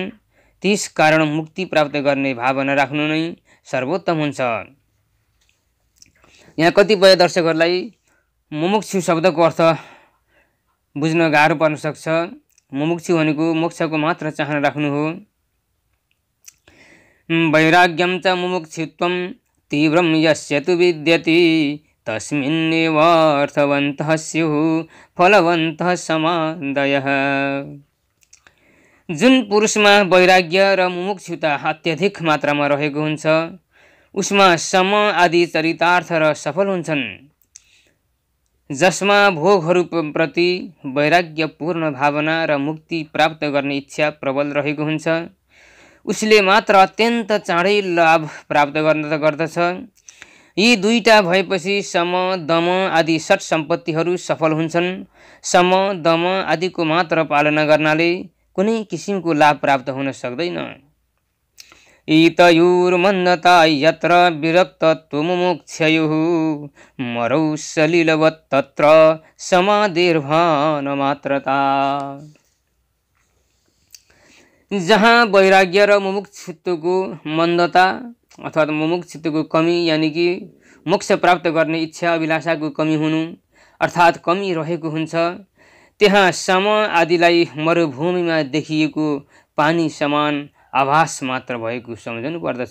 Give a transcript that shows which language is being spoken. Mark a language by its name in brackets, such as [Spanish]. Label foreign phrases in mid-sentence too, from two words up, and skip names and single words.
[Nepali] त्यस कारण मुक्ति प्राप्त गर्ने भावना राख्नु नै सर्वोत्तम हुन्छ। यहाँ कतिपय दर्शकहरूलाई मुमुक्षु शब्दको अर्थ बुझ्न गाह्रो पर्न सक्छ। मुमुक्षु भनेको मोक्षको मात्र चाहना राख्नु हो। [Sanskrit] वैराग्यं च मुमुक्षुत्वं तीव्रं यस्य तु विद्यते तस्मिन्नेव अर्थवन्तः स्युः फलवन्तः समादयः। [Nepali] जुन पुरुषमा वैराग्य र मुमुक्षुता अत्यधिक मात्रामा रहेको हुन्छ उसमा सम आदि चरितार्थ र सफल हुन्छन्। जसमा भोगहरूप्रति वैराग्यपूर्ण भावना र मुक्ति प्राप्त गर्ने इच्छा प्रबल रहेको हुन्छ उसले मात्र अत्यन्त चाँडै लाभ प्राप्त गर्दछ। यी दुईटा भएपछि सम दम आदि षट सम्पत्तिहरू सफल हुन्छन्। सम दम आदिको मात्र पालना गर्नाले कुनै किसिमको लाभ प्राप्त हुन सक्दैन। [Sanskrit] इतयोर्मन्दता यत्र विरक्तत्वमुमुक्षयोः मरौ सलिलवत् तत्र समाधिर्भानमात्रता। [Nepali] जहाँ वैराग्य र मुमुक्षुत्वको मन्दता अर्थात् मुमुक्षुत्वको कमी यानि कि मोक्ष प्राप्त गर्ने इच्छा अभिलाषाको कमी हुनु अर्थात् कमी रहेको हुन्छ त्यहाँ सम आदिलाई मरुभूमिमा देखिएको पानी समान आभास मात्र भएको सम्झनु पर्दछ।